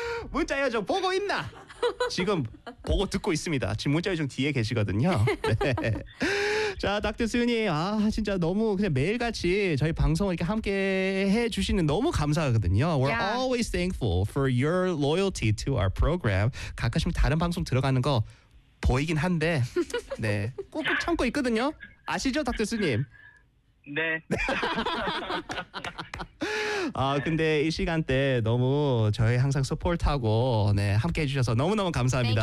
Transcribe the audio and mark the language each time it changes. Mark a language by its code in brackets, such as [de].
[ko] 문자 요정 보고 있나? 지금 보고 듣고 있습니다. 지금 문자 요정 뒤에 계시거든요. 네. 자, 닥터 수윤이 아, 진짜 너무 그냥 매일같이 저희 방송을 이렇게 함께 해 주시는 너무 감사하거든요. [en] We're yeah. always thankful for your loyalty to our program. [ko] 가끔씩 다른 방송 들어가는 거 보이긴 한데 네. 꾹꾹 참고 있거든요. 아시죠, 닥터 수님? 네. 아, 근데 이 시간대 너무 저희 항상 서포트하고 네, 함께 해 주셔서 너무너무 감사합니다.